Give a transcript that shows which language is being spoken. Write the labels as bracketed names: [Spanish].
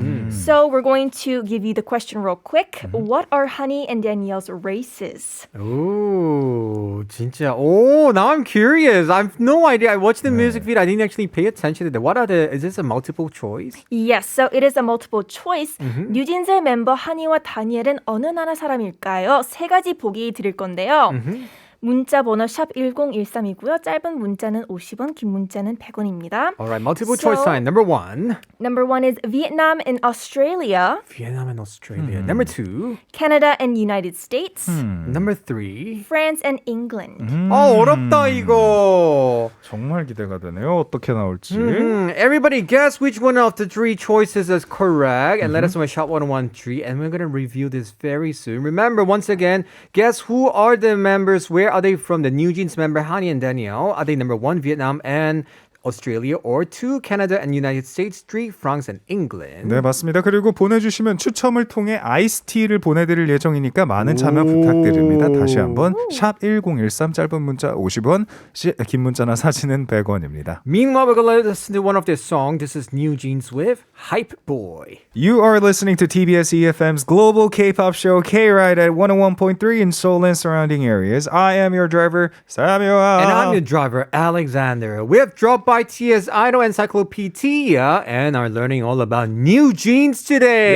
[English] So we're going to give you the question real quick. What are Hani and Danielle's races? Oh, [Korean] 진짜. [English] Oh, now I'm curious. I have no idea. I watched the music video. I didn't actually pay attention to that. What are is this a multiple choice? Yes, so it is a multiple choice. [Korean] 뉴진스의 멤버 하니와 다니엘은 어느 나라 사람일까요? 세 가지 보기 드릴 건데요. 문자 번호 샵 1013이고요. 짧은 문자는 50원, 긴 문자는 100원입니다. [English] All right, multiple choice sign. Number one, Number one is Vietnam and Australia, Vietnam and Australia. Number two, Canada and United States, number three. France and England. [Korean] 어렵다 이거. 정말 기대가 되네요. 어떻게 나올지. [English] Everybody guess which one of the three choices is correct and let us know at Shop 1013 and we're going to review this very soon. Remember, once again, guess who are the members, where are they from? The NewJeans member, Hani and Danielle. Are they number one, Vietnam and Australia, or two, Canada and United States, three, France and England? [Korean] 네, 맞습니다. 그리고 보내주시면 추첨을 통해 아이스티를 보내드릴 예정이니까 많은 참여 부탁드립니다. 다시 한번 샵 1013 짧은 문자 50원, 긴 문자나 사진은 100원입니다. [English] Meanwhile, we're going to listen to one of their songs. This is NewJeans with Hype Boy. You are listening to tbseFM's global K-pop show Kride at 101.3 in Seoul and surrounding areas. I am your driver, Samuel. And I'm your driver, Alexander. We have dropped by TS Idol Encyclopedia and are learning all about NewJeans today.